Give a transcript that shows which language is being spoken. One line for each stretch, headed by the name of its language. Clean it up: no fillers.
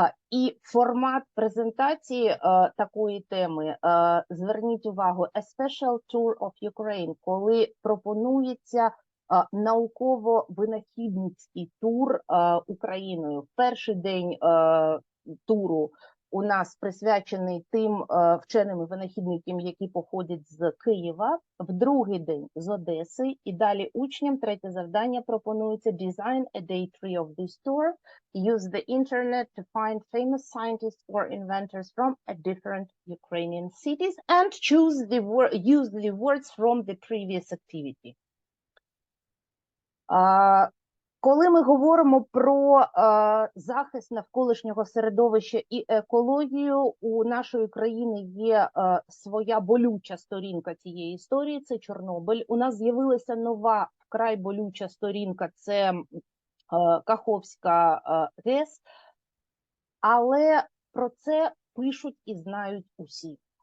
Ukrainian: І формат презентації такої теми, зверніть увагу,
English: A Special Tour of Ukraine,
Ukrainian: коли пропонується науково-винахідницький тур Україною. В перший день туру у нас присвячений тим вченим і винахідникам, які походять з Києва, в другий день з Одеси, і далі учням третє завдання пропонується
English: Design a day tree of this tour, use the internet to find famous scientists or inventors from a different Ukrainian cities and use the words from the previous activity.
Ukrainian: Коли ми говоримо про захист навколишнього середовища і екологію, у нашої країни є своя болюча сторінка цієї історії, це Чорнобиль. У нас з'явилася нова, вкрай болюча сторінка, це Каховська ГЕС, але про це пишуть і знають усі.